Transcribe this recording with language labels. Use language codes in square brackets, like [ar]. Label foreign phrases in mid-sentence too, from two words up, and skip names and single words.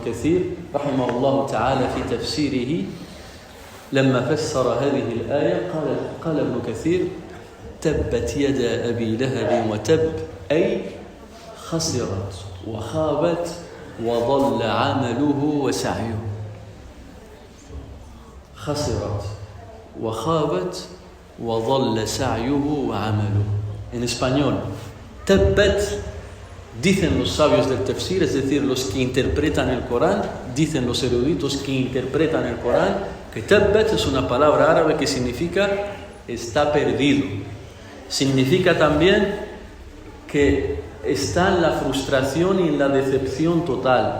[ar] كثير رحمه الله تعالى في تفسيره لما فسر هذه الآية قال ابن كثير تبت يدا أبي لهب وتب أي خسرت وخابت وضل عمله وسعيه خسرت وخابت وضل سعيه وعمله. [es] En español, tabbat, dicen los sabios del tafsir, es decir, los que interpretan el Corán, dicen los eruditos que interpretan el Corán, que tabbat es una palabra árabe que significa está perdido. Significa también que está en la frustración y en la decepción total.